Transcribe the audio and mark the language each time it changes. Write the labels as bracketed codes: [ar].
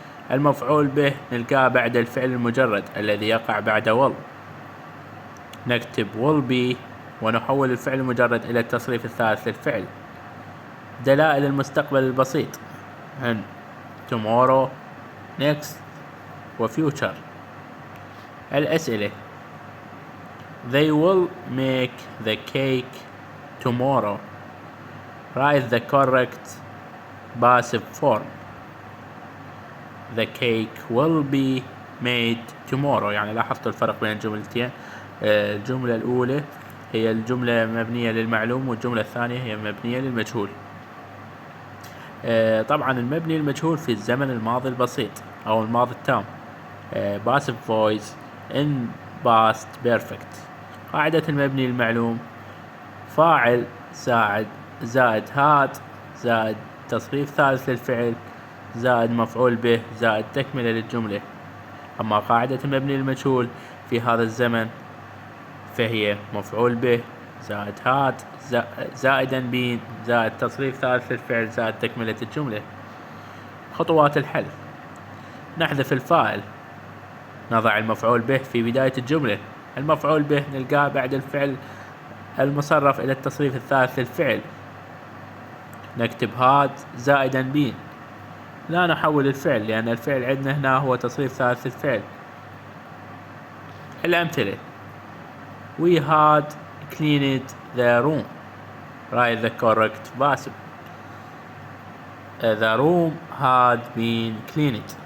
[ar] المفعول به نلقاه بعد الفعل المجرد الذي يقع بعد will. نكتب [en] will be [ar] ونحول الفعل المجرد إلى التصريف الثالث للفعل. دلائل المستقبل البسيط هن tomorrow next وfuture. الأسئلة: [en] They will make the cake tomorrow. Write the correct passive form. The cake will be made tomorrow. [ar] يعني لاحظت الفرق بين الجملتين. الجملة الأولى هي الجملة مبنية للمعلوم، والجملة الثانية هي مبنية للمجهول. طبعا المبني المجهول في الزمن الماضي البسيط أو الماضي التام [en] passive voice in past perfect. [ar] قاعدة المبني المعلوم: فاعل زائد هاد زائد تصريف ثالث للفعل زائد مفعول به زائد تكملة للجملة. أما قاعدة المبني المجهول في هذا الزمن فهي مفعول به زائد هاد زائدا بين زائد تصريف ثالث للفعل زائد تكملة الجملة. خطوات الحل: نحذف الفاعل. نضع المفعول به في بداية الجملة. المفعول به نلقاه بعد الفعل المصرف إلى التصريف الثالث للفعل. نكتب هاد زائدا بين. لا نحول الفعل لأن الفعل عندنا هنا هو تصريف ثالث للفعل. الأمثلة: [en] We had cleaned the room. Write the correct passive. The room had been cleaned.